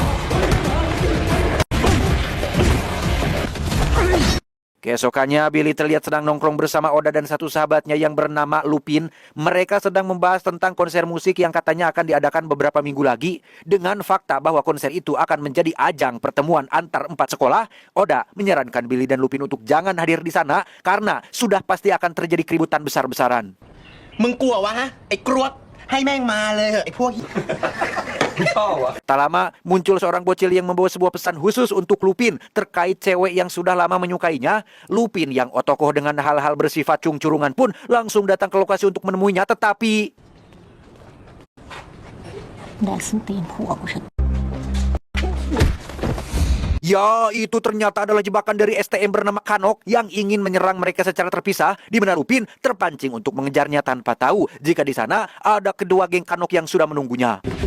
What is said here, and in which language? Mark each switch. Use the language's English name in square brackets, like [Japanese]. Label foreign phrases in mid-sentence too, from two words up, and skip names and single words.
[Indonesian] Keesokannya, Billy terlihat sedang nongkrong bersama Oda dan satu sahabatnya yang bernama Lupin. Mereka sedang membahas tentang konser musik yang katanya akan diadakan beberapa minggu lagi. Dengan fakta bahwa konser itu akan menjadi ajang pertemuan antar 4 sekolah, Oda menyarankan Billy dan Lupin untuk jangan hadir di sana karena sudah pasti akan terjadi keributan besar-besaran. [Thai] มึงกลัววะฮะไอ้กรวดให้แม่งมาเลยเหอะไอ้พวก [Indonesian] Tak lama muncul seorang bocil yang membawa sebuah pesan khusus untuk Lupin terkait cewek yang sudah lama menyukainya. Lupin yang otokoh dengan hal-hal bersifat cung-curungan pun langsung datang ke lokasi untuk menemuinya, tetapi [Thai] แดกส้นตีนผัวกูเถอะ [Indonesian] ya, itu ternyata adalah jebakan dari STM bernama Kanok yang ingin menyerang mereka secara terpisah, di mana Lupin terpancing untuk mengejarnya tanpa tahu jika di sana ada kedua geng Kanok yang sudah menunggunya.